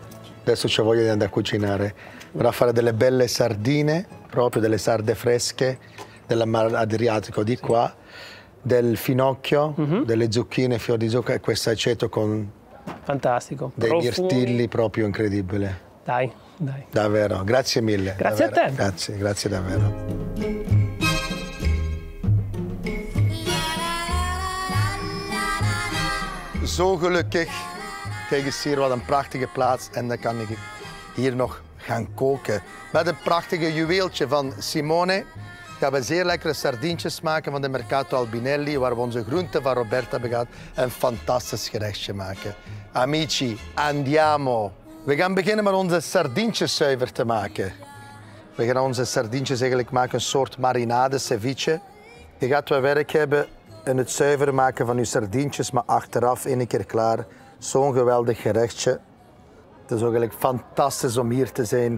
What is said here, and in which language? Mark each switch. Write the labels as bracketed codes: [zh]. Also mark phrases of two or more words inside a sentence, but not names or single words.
[it] Adesso c'ho voglia di andare a cucinare. Vorrà fare delle belle sardine, proprio delle sarde fresche del Mar Adriatico di qua, del finocchio, delle zucchine, fior di zucca e questo aceto con fantastico. Dei mirtilli proprio incredibile. Dai. Davvero, grazie mille. Grazie davvero. a te. Grazie davvero. [nl] Zo gelukkig. Kijk eens hier, wat een prachtige plaats. En dan kan ik hier nog gaan koken. Met een prachtige juweeltje van Simone gaan we zeer lekkere sardientjes maken van de Mercato Albinelli, waar we onze groenten van Roberta hebben gehad. Een fantastisch gerechtje maken. [it] Amici, andiamo. [nl] We gaan beginnen met onze sardientjes zuiver te maken. We gaan onze sardientjes eigenlijk maken een soort marinade, ceviche. Je gaat wat werk hebben in het zuiver maken van je sardientjes, maar achteraf één keer klaar. Zo'n geweldig gerechtje. Het is ook eigenlijk fantastisch om hier te zijn.